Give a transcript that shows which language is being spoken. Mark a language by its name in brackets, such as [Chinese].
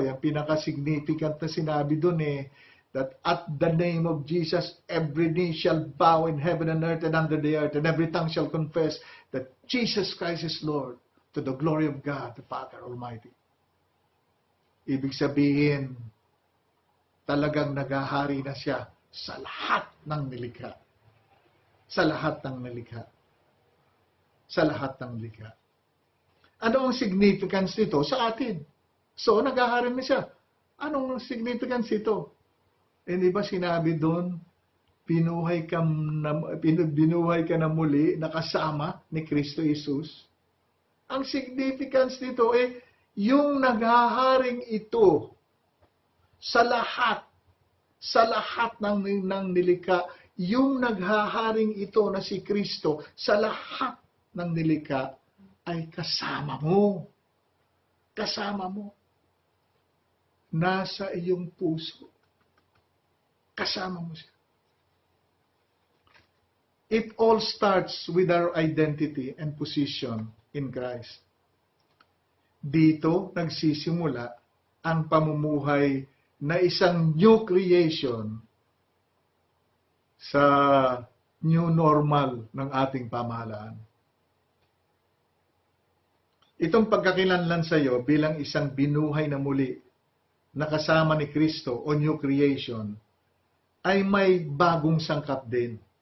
[Filipino] Yung pinaka-significant na sinabi doon [English] that at the name of Jesus, every knee shall bow in heaven and earth and under the earth, and every tongue shall confess that Jesus Christ is Lord, to the glory of God, the Father Almighty. [Filipino] Ibig sabihin, talagang naghahari na siya sa lahat ng nilikha. Sa lahat ng nilikha. Sa lahat ng nilikha. Ano ang significance nito sa atin? So, naghahari na siya. Anong significance ito? Hindi ba sinabi doon, binuhay ka na muli, nakasama ni Kristo Jesus? Ang significance nito yung naghaharing ito sa lahat ng nilikha, yung naghaharing ito na si Kristo sa lahat ng nilikha ay kasama mo. Kasama mo. Nasa iyong puso. Kasama mo siya. [English] It all starts with our identity and position in Christ. [Filipino] Dito nagsisimula ang pamumuhay na isang new creation sa new normal ng ating pamahalaan. Itong pagkakilanlan sa iyo bilang isang binuhay na muli na kasama ni Kristo o new creation ay may bagong sangkap din.